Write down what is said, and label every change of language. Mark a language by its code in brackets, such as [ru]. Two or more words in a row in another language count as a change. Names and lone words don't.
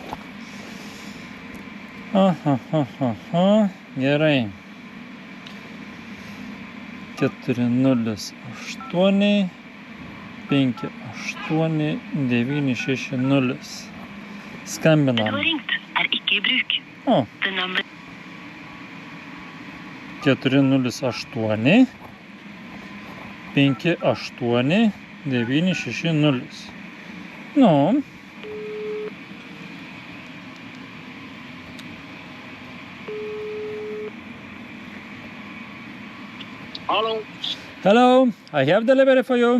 [lt] Gerai. 408 258-960. Skambinam. [no] ringt ikke i bruk. [lt] O. 408 58 960. Nu. [en] Hello, I have delivery for you.